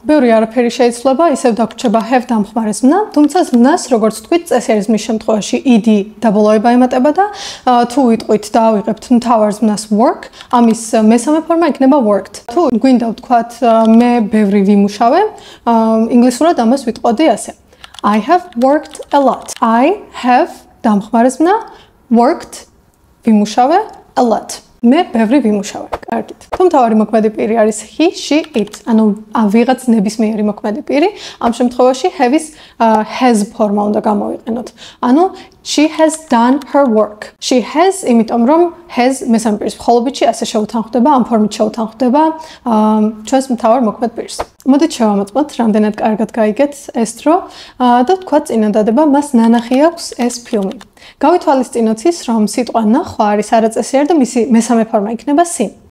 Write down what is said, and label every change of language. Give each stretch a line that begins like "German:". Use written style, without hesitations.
Georgian: ბევრი არაფერი შეიცვლება, ისევ დაგვრჩება have დამხმარე ზმნა, თუმცა ზმნას, როგორც თქვით, წესიერი ზმნის შემთხვევაში id დაბოლოება ემატება და თუ ვიტყვით და ავიღებთ მთავარ ზმნას work, ამის მესამე ფორმა იქნება worked. თუ გვინდა ვთქვათ მე ბევრი ვიმუშავე, ინგლისურად ამას ვიტყოდი ასე.
English: I have worked a lot. I have
Georgian: დამხმარე ზმნა
English: worked
Georgian: ვიმუშავე
English: a lot.
Georgian: მე ბევრი ვიმუშავე. კარგით. თუ მთავარი მოქმედი პირი არის he, she, it. ანუ ვიღაც ნებისმიერი მოქმედი პირი, ამ შემთხვევაში have-ის has ფორმა უნდა გამოვიყენოთ.
English: ანუ she has done her work. She has,
Georgian: იმიტომ რომ has მესამე პირის მხოლობითში ასე შეუთანხმდება, ამ ფორმით შეუთანხმდება ჩვენს მთავარ მოქმედ პირს. მოდით შევამოწმოთ, რამდენად კარგად გაიგეთ ეს დრო და ვთქვათ წინადადება, მას ნანახი აქვს ეს ფილმი. გავითვალისწინოთ ის, რომ სიტყვა ნახვა არის არაწესიერი და მისი მესამე ფორმა იქნება seen.